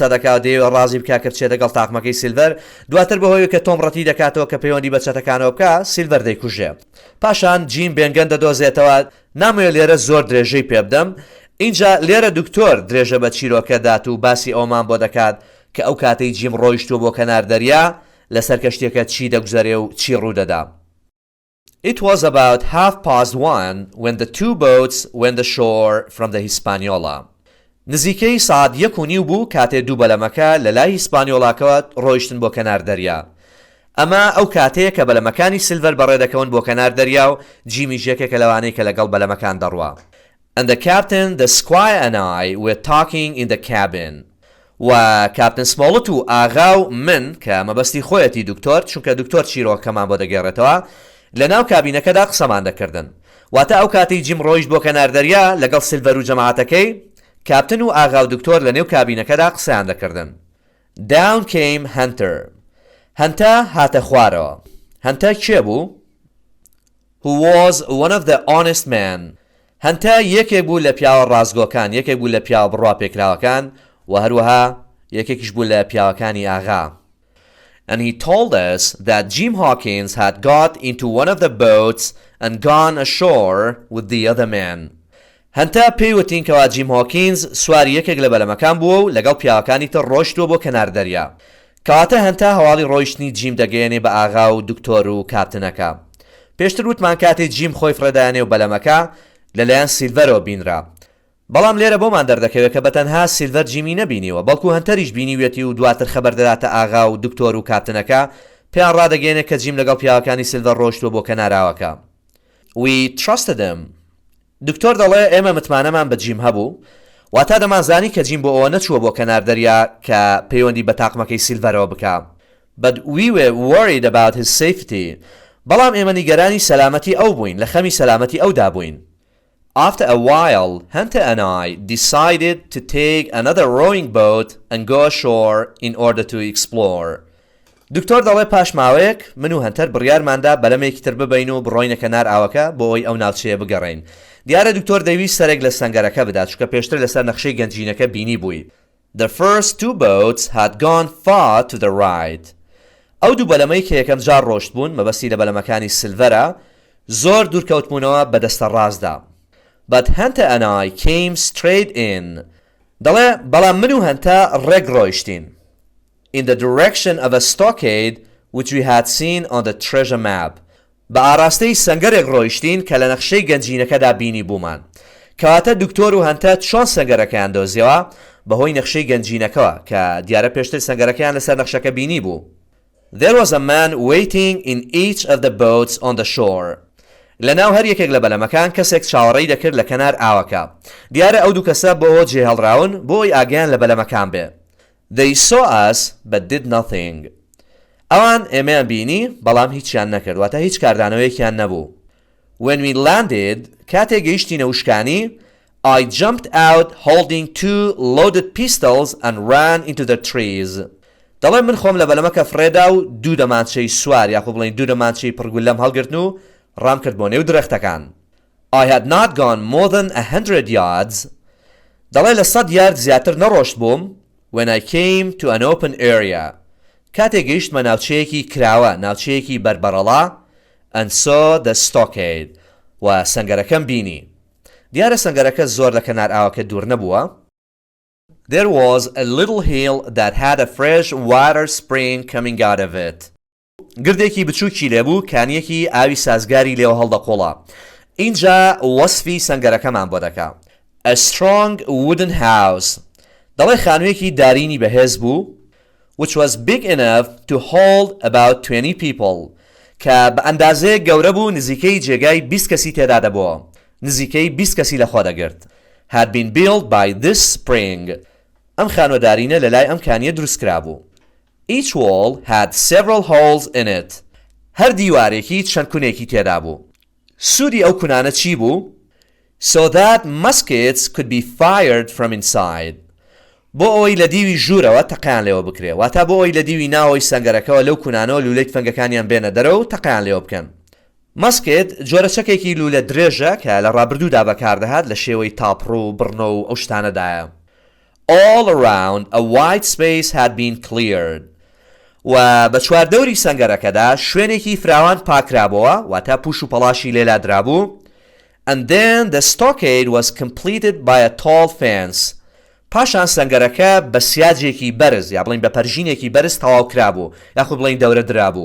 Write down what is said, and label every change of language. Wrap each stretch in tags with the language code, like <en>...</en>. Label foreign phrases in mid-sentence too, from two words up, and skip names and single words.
<ckb>دەکات دەیەوە ڕازی بکا کە بچێت لەگەڵ تاقمەکەی سیلڤەر دواتر بەهۆی کە تۆم ڕەتی دەکاتەوە کە پەیوەندی بە چەتەکانەوە بکە سیلڤەر دەیکوژێ پاشان جیم بێنگەن دەدۆزێتەوە نامەوێت لێرە زۆر درێژەی پێ بدەم اینجا لێرە دکتۆر درێژە بە چیرۆکە دات و باسی ئەومان بۆ دەکات کە ئەو کاتەی جیم ڕۆیشتووە بۆ کەنار دەریا لەسەر کەشتێکە چی دەگوزارێ و چی ڕوودەدا</ckb> <en>It was about 1:30 when the two boats went ashore from the Hispaniola.</en> <ckb>نزیکەی ساعت 1:30 بوو کاتێ دوو بەلەمەکە لە لای هیسپانیۆڵاکەوە ڕۆیشتن بۆ کەنار دەریا. ئەمە ئەو کاتەیە کە بەلەمەکانی سیلڤەر بەڕێدەکەون بۆ کەنار دەریا و جیمی ژێکێکە لەوانەی کە لەگەڵ بەلەمەکان دەڕوا.</ckb> <en>And the captain, the squire and I were talking in the cabin.</en> <ckb>و کاپتن سمۆڵت و ئاغا و من کە مەبەستی خۆیەتی دکتۆر چونکە دکتۆر چیرۆکەمان بۆ دەگێڕێتەوە لە ناو کابینەکەدا قسەمان دەکردن واتە ئەو کاتی جیم ڕۆیشت بۆ کەنار دەریا لەگەڵ سیلڤەر و جەماعەتەکەی کاپتن و ئاغا و دکتۆر لە نێو کابینەکەدا قسەیان دەکردن</ckb> <en>Down came Hunter</en> <ckb>هەنتە هاتە خوارەوە هەنتە کێ بوو؟</ckb> <en>Who was one of the honest men</en> <ckb>هەنتە یەکێک بوو لە پیاوە ڕازگۆکان یەکێک بوو لە پیاوە بڕوا پێکراوەکان و هەروەها یەکێکیش بوو لە پیاوەکانی ئاغا</ckb> <en>And he told us that Jim Hawkins had got into one of the boats and gone ashore with the other men.</en> <ckb>هەنتە پێیوتین کەوا جیم هۆکینز سواری یەکێک لە بەلەمەکان بووە و لەگەڵ پیاوەکانی تر ڕۆیشتووە بۆ کەنار دەریا. کەواتە هەنتە هەواڵی ڕۆیشتنی جیم دەگەیەنێ بە ئاغا و دکتۆر و کاپتنەکە. پێشتر وتمان کاتێ جیم خۆی فرەدایانێ و بەلەمەکە لەلایەن سیلڤەرەوە بینرا. بەڵام لێرە بۆمان دەردەکەوێت کە بەتەنها سیلڤەر جیمی نەبینیوە بەڵکو هەنتەریش بینیوێتی و دواتر خەبەر دەداتە ئاغا و دکتۆر و کاپتنەکە پێیان ڕادەگەێنێت کە جیم لەگەڵ پیاوەکانی سیلڤەر ڕۆیشتووە بۆ کەناراوەکە</ckb> <en>We trusted him</en> <ckb>دکتۆر دەڵێ ئێمە متمانەمان بە جیم هەبوو واتا دەمانزانی کە جیم بۆ ئەوە نەچووە بۆ کەنار دەریا کە پەیوەندی بە تاقمەکەی سیلڤەرەوە بکە</ckb> <en>But we were worried about his safety</en> <ckb>بەڵام ئێمە نیگەرانی سەلامەتی ئەو بووین لە خەمی سەلامەتی ئەودا بووین</ckb> <en>After a while, Hunter and I decided to take another rowing boat and go ashore in order to explore.</en> <ckb>دکتۆر دەڵێ پاش ماوەیەک من و هەنتەر بڕیارماندا بەلەمێکی تر ببەین و بڕۆینە کەنار ئاوەکە بۆ ئەوی ئەو ناوچەیە بگەڕین. دیارە دکتۆر دەویست سەرێک لە سەنگەرەکە بدات چونکە پێشتر لەسەر نەخشەی گەنجینەکە بینی بووی.</ckb> <en>The first two boats had gone far to the right.</en> <ckb>ئەو دوو بەلەمەی کە یەکەم جار ڕۆشت بوون مەبەستی لە بەلەمەکانی سیلڤەرە زۆر دوورکەوتبوونەوە بەدەستە ڕاستدا.</ckb> <en>But Hunter and I came straight in.</en> <ckb>دەڵێ بەڵام من و هەنتە ڕێک ڕۆیشتین.</ckb> <en>In the direction of a stockade which we had seen on the treasure map.</en> <ckb>بە ئاراستەی سەنگەرێک ڕۆیشتین کە لە نەخشەی گەنجینەکەدا بینی بوومان. کەواتە دکتۆر و هەنتە چۆن سەنگەرەکەیان دۆزیەوە بەهۆی نەخشەی گەنجینەکەوە کە دیارە پێشتر سەنگەرەکەیان لەسەر نەخشەکە بینی بوو.</ckb> <en>There was a man waiting in each of the boats on the shore.</en> <ckb>لەناو هەر یەکێک لە بەلەمەکان کەسێک چاوەڕێی دەکرد لە کەنار ئاوەکە دیارە ئەو دوو کەسە بۆ جێهێڵراون بۆی ئاگیان لە بەلەمەکان بێ</ckb> <en>They saw us but did nothing</en> <ckb>ئەوان ئێمەیان بینی بەڵام هیچیان نەکرد واتە هیچ کاردانەوەیەکیان نەبوو</ckb> <en>When we landed</en> <ckb>کاتێک گەیشتینە وشکانی</ckb> <en>I jumped out holding 2 loaded pistols and ran into the trees.</en> <ckb>دەڵێ من خۆم لە بەلەمەکە فرێدا و 2 دەمانچەی سوار یاخۆ بڵێن 2 دەمانچەی پڕگول لەم هەڵگرتن و ڕام کرد بۆ نێو درەختەکان.</ckb> <en>I had not gone more than 100 yards.</en> <ckb>دەڵێ لە 100 یارد زیاتر نەڕۆشت بووم</ckb> <en>when I came to an open area.</en> <ckb>کاتێک گەیشتمە ناوچەیەکی کراوە، ناوچەیەکی بربەرەڵا</ckb> <en>and saw the stockade.</en> <ckb>و سەنگەرەکەم بینی. دیارە سەنگەرەکە زۆر لە کەنار ئاوەکە دوور نەبووە.</ckb> <en>There was a little hill that had a fresh water spring coming out of it.</en> <ckb>گردێکی بچووکی لێبوو کانیەکی ئاوی سازگاری لێوە هەڵدەقۆڵا. اینجا وەسفی سەنگەرەکەمان بۆ دەکا.</ckb> <en>A strong wooden house.</en> <ckb>دەڵێ خانوویەکی دارینی بەهێز بوو</ckb> <en>which was big enough to hold about 20 people.</en> <ckb>کە بە ئەندازەیە گەورە بوو نزیکەی جێگای 20 کەسی تێدا دەبووە. نزیکەی 20 کەسی لەخۆ دەگرت.</ckb> <en>Had been built by this spring.</en> <ckb>ئەم خانوەدارینە لە لای ئەم کانیە دروستکرا بوو.</ckb> <en>Each wall had several holes in it.</en> <ckb>هەر دیوارێکی چەند کونێکی تێدا بوو. سوودی ئەو کونانە چی بوو؟</ckb> <en>So that muskets could be fired from inside.</en> <ckb>بۆ ئەوەی لە دیوی ژوورەوە تەقیان لێوە بکرێ. واتە بۆ ئەوەی لە دیوی ناوەی سەنگەرەکەەوە لەو کونانەوە لولەی تفەنگەکانیان بێنە دەرەوە و تەقیان لێوە بکەن. مەسکێت جۆرە چەکێکی لولە درێژە کە لە ڕابردوودا بەکاردەهات لە شێوەی تاپڕ و بڕنە و ئەو شتانەدایە.</ckb> <en>All around a wide space had been cleared.</en> <ckb>و بە چواردەوری سەنگەرەکەدا شوێنێکی فراوان پاکرابەوە واتە پوش و پەڵاشی لێلا درابوو.</ckb> <en>And then the stockade was completed by a tall fence.</en> <ckb>پاشان سەنگەرەکە بە سیاجێکی بەرز یا بڵین بە پەرژینێکی بەرز تەواو کرابوو یاخۆ بڵین دەورە درابوو.</ckb>